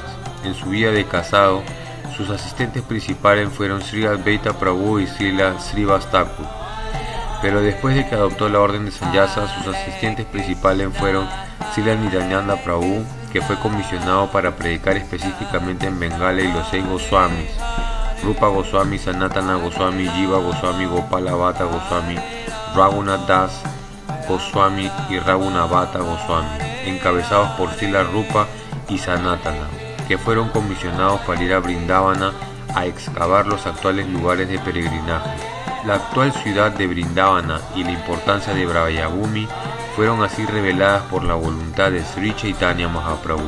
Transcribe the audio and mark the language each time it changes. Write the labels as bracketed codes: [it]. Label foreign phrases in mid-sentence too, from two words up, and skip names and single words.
[es] En su vida de casado, sus asistentes principales fueron Sri Advaita Prabhu y Srila Srivas Thakur. Pero después de que adoptó la orden de Sanyasa, sus asistentes principales fueron Srila Nityananda Prabhu, que fue comisionado para predicar específicamente en Bengala, y los 6 Goswamis, Rupa Goswami, Sanatana Goswami, Jiva Goswami, Gopala Bhatta Goswami, Raghunath Das Goswami y Raghunabhata Goswami, encabezados por Srila Rupa y Sanatana, que fueron comisionados para ir a Vrindavana a excavar los actuales lugares de peregrinaje. La actual ciudad de Vrindavana y la importancia de Brayabhumi fueron así reveladas por la voluntad de Sri Chaitanya Mahaprabhu.